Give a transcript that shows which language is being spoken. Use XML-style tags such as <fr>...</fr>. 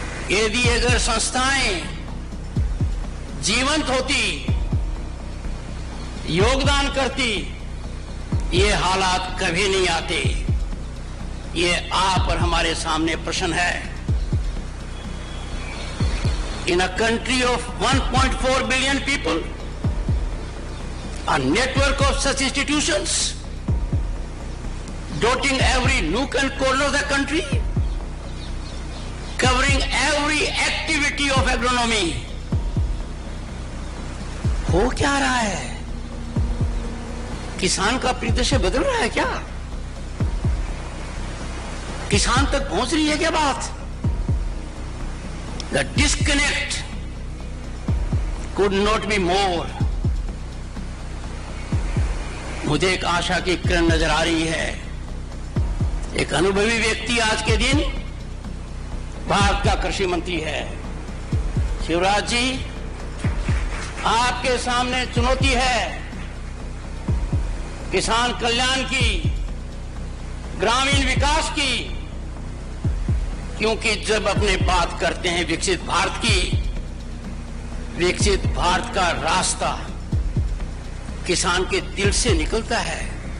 <hi>यदि अगर संस्थाएं जीवंत होती, योगदान करती, ये हालात कभी नहीं आते। ये आप और हमारे सामने प्रश्न है।</hi> <en>In a country of 1.4 billion people, a network of such institutions dotting every nook and corner of the country, covering every activity of agronomy.</en> <hi>हो क्या रहा है? किसान का परिदृश्य बदल रहा है क्या? किसान तक पहुंच रही है क्या बात?</hi> <en>The disconnect could not be more.</en> <hi>मुझे एक आशा की किरण नजर आ रही है। एक अनुभवी व्यक्ति आज के दिन भारत का कृषि मंत्री है। शिवराज जी, आपके सामने चुनौती है किसान कल्याण की, ग्रामीण विकास की, क्योंकि जब अपने बात करते हैं विकसित भारत की, विकसित भारत का रास्ता किसान के दिल से निकलता है।</hi>